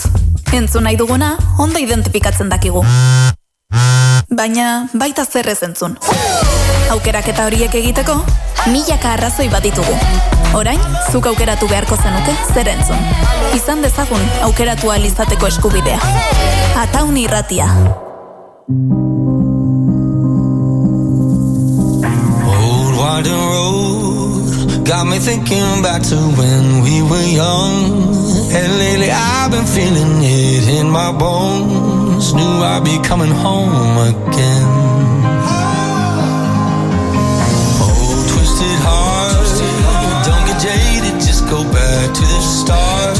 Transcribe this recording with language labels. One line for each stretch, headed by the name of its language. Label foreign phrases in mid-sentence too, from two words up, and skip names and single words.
Basque: Entzun nahi duguna, ondo identifikatzen dakigu. Baina, baita zer ez entzun. Aukeraketa horiek egiteko, milaka arrazoi bat ditugu. Orain, zuk aukeratu beharko zenuke zer entzun. Izan dezagun aukeratu ahal izateko eskubidea. Ataun irratia.
English: Old winding road got me thinking back to when we were young. And lately I've been feeling it in my bones. Knew I'd be coming home again. Oh, twisted heart, don't get jaded, just go back to the start.